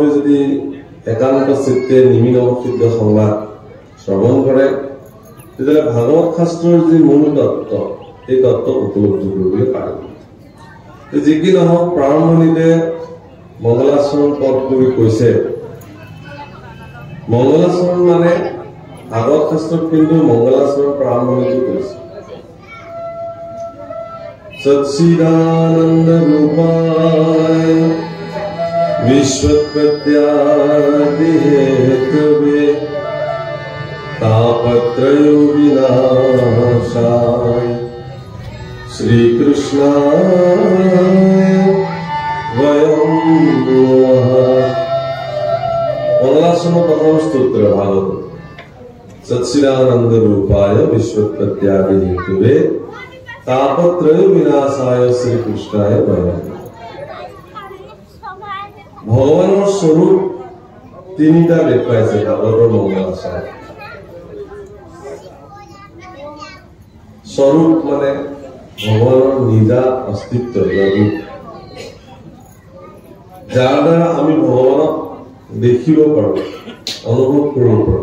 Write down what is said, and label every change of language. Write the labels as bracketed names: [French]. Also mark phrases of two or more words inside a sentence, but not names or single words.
[Assamese] যদি একান্ত চিত্তে নিমি নৱসিদ্ধ সংবাদ শ্ৰৱণ কৰে তেতিয়াহ'লে ভাগৱত শাস্ত্ৰৰ যি মূল তত্ত্ব এই তত্ত্ব উপলব্ধি কৰিবলৈ পাৰিব যি কি নহওক প্ৰাৰম্ভণিতে মংগলাচৰণ পদ কৰি কৈছে মংগলাচৰণ মানে ভাগৱত শাস্ত্ৰত কিন্তু মংগলাচৰণ প্ৰাৰম্ভণিতে কৈছে [Sanskrit] सच्चिदानंद रूपाय विश्वोत्पत्त्यादि हेतवे तापत्रय विनाशाय श्री कृष्णाय वयं नमः मंगलाचरण प्रथम स्तोत्र भागवत सच्चिदानंद रूपाय विश्वोत्पत्त्यादि हेतवे तापत्रय विनाशाय श्री कृष्णाय वयम् [Assamese] ভগৱানৰ স্বৰূপ তিনিটা দেখুৱাইছে ভাগৱতৰ মংগলাচৰণ। স্বৰূপ মানে ভগৱানৰ নিজা অস্তিত্ব, ৰূপ, যাৰ দ্বাৰা আমি ভগৱানক দেখিব পাৰো, অনুভৱ কৰিব পাৰো।